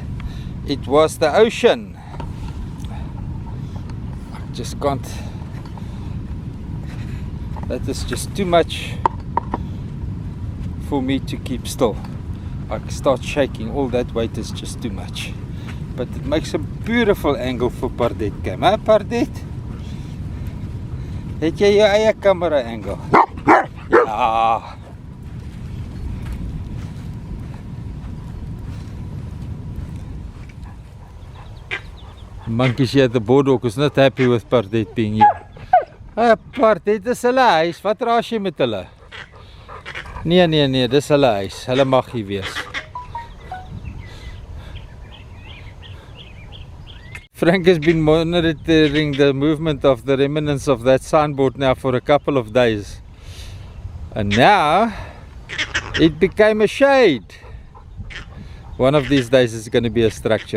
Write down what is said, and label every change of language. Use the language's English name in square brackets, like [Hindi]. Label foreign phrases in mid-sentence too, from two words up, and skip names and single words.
[English] It was the ocean. I just can't. That is just too much for me to keep still. I start shaking. All that weight is just too much. But it makes a beautiful angle for Pardette Cam. Hè, Pardette? [Afrikaans] Het jy jou eie [English] camera angle? [Afrikaans] Ja. [English] Monkeys here at the boardwalk is not happy with Pardette being here. [Afrikaans] Pardette, dis hulle huis. Wat raas jy met hulle? Nee, dis hulle huis. Hulle mag hier wees. [English] Frank has been monitoring the movement of the remnants of that signboard now for a couple of days. And now it became a shade. One of these days it's going to be a structure.